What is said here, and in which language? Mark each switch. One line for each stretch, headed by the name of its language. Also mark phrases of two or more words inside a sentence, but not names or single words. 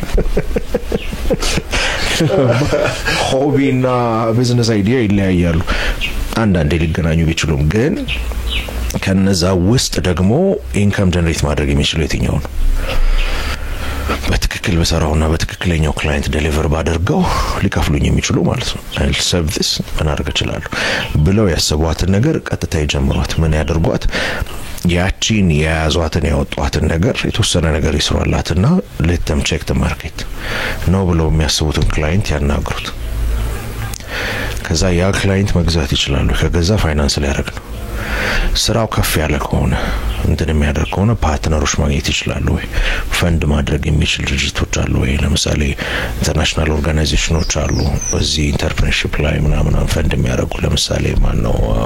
Amharic: ሆቢና
English: business idea
Amharic: ይለያያሉ አንዳንዴ ሊገናኙ ቢችሉም ግን ከነዛ ውስጥ ደግሞ
English: income generate
Amharic: ማድረግ የሚችለው የትኛው ነው በትክክል በሰራውና በትክክለኛው
English: client deliver
Amharic: ባደርገው ሊከፍሉኝ የሚችሉ ማለት ነው
English: I'll serve this
Amharic: እናደርግ ይችላል ብለው ያሰቧትን ነገር ቀጥታ ይጀምሯት ምን ያደርጓት ያቺን ያያዟትን ያወጧትን ነገር የተወሰነ ነገር ይስራላትና
English: let them check the market
Amharic: ነው ብለው የሚያስቡትን ክላይንት ያናግሩት ከዛ ያ ክላይንት መግዛት ይችላል ከገዛ ፋይናንስ ላይ ያደርግ ነው ስራው ከፍ ያለ ከሆነ እንትን የሚያደርግ ከሆነ ፓርትነሮች ማግኘት ይችላሉ ወይ ፈንድ ማድረግ የሚችል ድርጅቶች አሉ ወይ ለምሳሌ
English: international organizations
Amharic: አሉ በዚህ ኢንተርፕረነርሺፕ ላይ ምናምን ፈንድ የሚያደርጉ ለምሳሌ ማን ነው